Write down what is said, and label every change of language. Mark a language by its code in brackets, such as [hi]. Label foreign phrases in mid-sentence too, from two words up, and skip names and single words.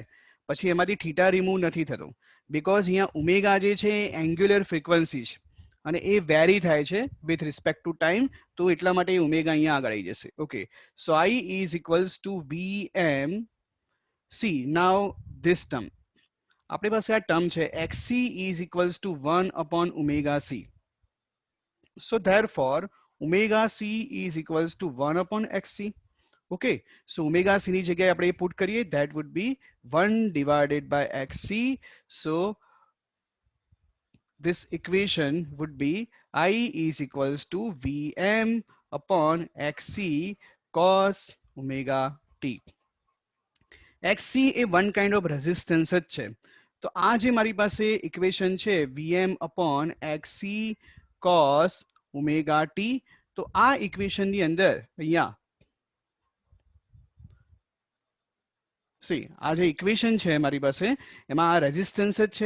[gu] પછી એમાંથી થીટા રિમૂવ નથી થતો, બીકોઝ અહીંયા ઓમેગા જે છે એ [en] angular frequency [gu] છે અને એ વેરી થાય છે [en] with respect to time. [gu] તો એટલા માટે ઓમેગા અહીંયા આગળ આવી જશે. [en] okay, so I is equals to Vm C. now this term, [gu] આપણી પાસે આ ટર્મ છે [en] xc is equals to 1 upon omega C. So therefore omega c is equals to 1 upon xc. Okay, so omega c [gu] ની જગ્યાએ આપણે પુટ કરીએ, [en] that would be 1 divided by xc. So this equation would be I is equals to Vm upon xc cos omega t. [gu] xc એ [en] one kind of resistance [gu] જ છે. તો આ જે મારી પાસે ઇક્વેશન છે [en] Vm upon xc cos omega t, [gu] તો આ ઇક્વેશનની અંદર અહીંયા સી આ જે ઇક્વેશન છે મારી પાસે એમાં આ રેઝિસ્ટન્સ જ છે.